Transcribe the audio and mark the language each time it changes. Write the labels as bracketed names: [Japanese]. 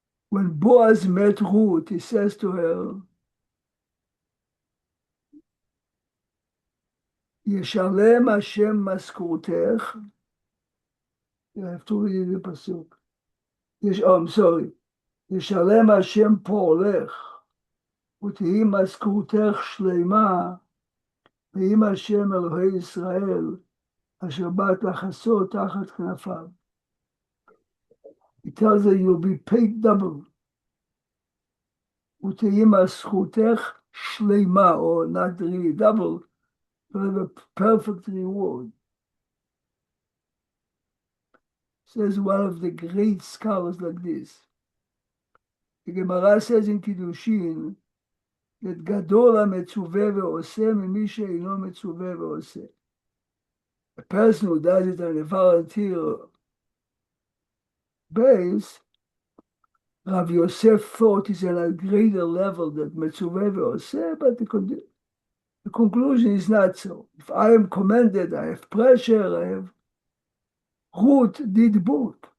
[English] When Boaz met Ruth, he says to her, [Hebrew] Yeshalem Hashem maskurtech. [English] You have to read the pasuk. I'm sorry. [Hebrew] Yeshalem Hashem po'olech. ותהי משכורתך שלמה, ועם השם אלוהי ישראל, אשר באת לחסות תחת כנפיו. [English] He tells her you'll be paid double. [Hebrew] ותהי משכורתך שלמה, [English] or not really double, but have a perfect reward. Says one of the great scholars like this. The Gemara says in Kiddushin, that [Hebrew] גדול המצווה ועושה ממי שאינו מצווה ועושה. [English] A person who does it on a volunteer base, Rav Yosef thought is on a greater level than מצווה ועושה, but the conclusion is not so. If I am commanded, I have pressure, Ruth did both.